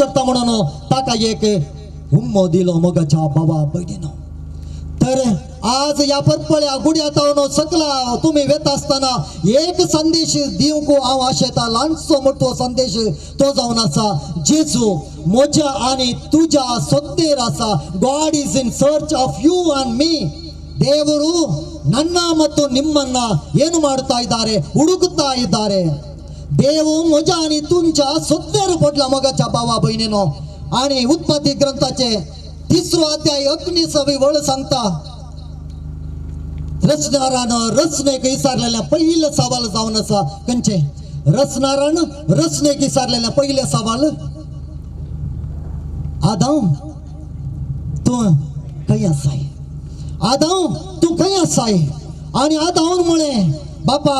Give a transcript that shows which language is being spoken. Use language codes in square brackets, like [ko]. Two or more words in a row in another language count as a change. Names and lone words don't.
[kok] करता म्हणून ताका एक हुम्मो दिलो मोगाच्या बाबा भयणीनो तर आज या परपळ्या गुड्यात सकला तुम्ही वेत असताना एक संदेश दिवंक हांव आशेता ल्हानसो मोठो संदेश तो जावन आसा जेजू म्हज्या आणि तुझ्या सोद्देर आसा [en] God is in search of you and me [kn] ದೇವರು ನನ್ನ ಮತ್ತು ನಿಮ್ಮನ್ನ ಏನು ಮಾಡ್ತಾ ಇದ್ದಾರೆ ಹುಡುಕುತ್ತಾ ಇದ್ದಾರೆ [kok] देव म्हज्या आणि तुमच्या सोद्देर पडला मोगाच्या भावा भयणीनो आणि उत्पत्ती ग्रंथाचे 3रो अध्याय 19वी वळ सांगता रचणारानं रचनेक विचारलेल्या पहिलं सवाल जावन आसा खंयचे रचणारानं रचनेक विचारलेल्या पहिले सवाल आदाम तू खंय आसाय आदाम तू खंय आसाय आणि आदाम म्हळें बापा